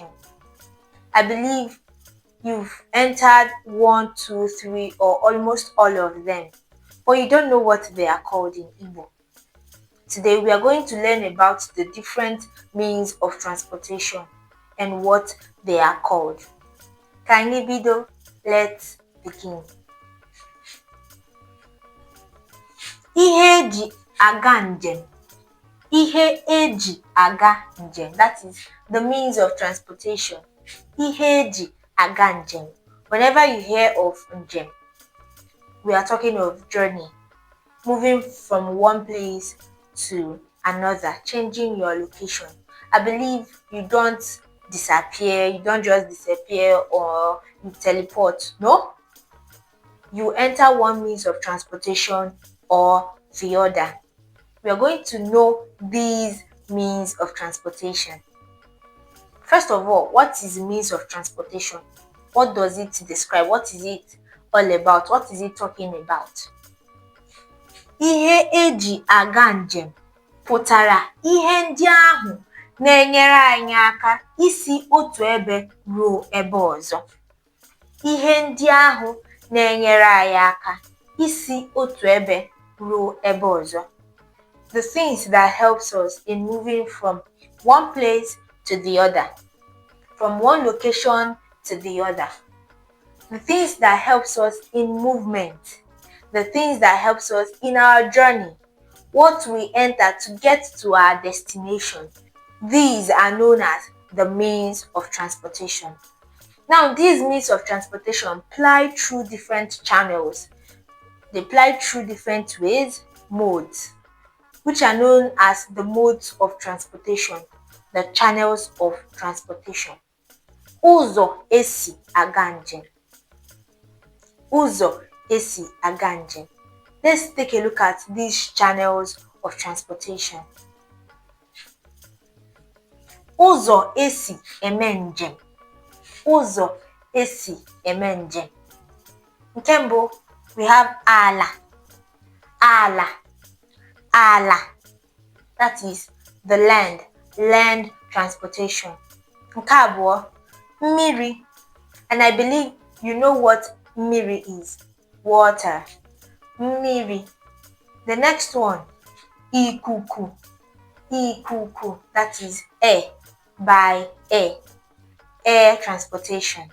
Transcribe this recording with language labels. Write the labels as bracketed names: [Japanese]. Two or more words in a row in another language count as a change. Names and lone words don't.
[English] I believe you've entered 1, 2, 3 or almost all of them, but you don't know what they are called in Igbo. Today we are going to learn about the different means of transportation and what they are called. Kindly video, let's begin. [Igbo] Ihe eji aga njem. Ihe eji aga njem. [English] That is the means of transportation. [Igbo] Ihe eji aga njem. [English] Whenever you hear of njem, we are talking of journey, moving from one place to another, changing your location. I believe you don't disappear, you don't just disappear or you teleport. No, you enter one means of transportation or the other. We are going to know these means of transportation. First of all, what is means of transportation? What does it describe? What is it all about? What is it talking about? [Igbo] Ihe eji aga njem pụtara ihe ndị ahụ na-enyere anyị aka isi otu ebe ruo ebe ọzọ. Ihe ndị ahụ na-enyere anyị aka isi otu ebe ruo ebe ọzọ. [English] The things that helps us in moving from one place to the other, from one location to the other. The things that helps us in movement, the things that helps us in our journey, what we enter to get to our destination. These are known as the means of transportation. Now, these means of transportation ply through different channels. They ply through different ways, modes, which are known as the modes of transportation, the channels of transportation. [Igbo] Ụzọ esi aga njem. Ụzọ esi aga njem. [English] Let's take a look at these channels of transportation. [Igbo] Ụzọ esi eme njem. Ụzọ esi eme njem. Nke mbụ, [English] we have ala. [Igbo] Ala. Ala. [English] That is the land transportation. [Igbo] Nke abụọ, mmiri. [English] And I believe you know what mmiri is. Water. Mmiri. The next one, [Igbo] ikuku. Ikuku. [English] That is air. By air. Air transportation.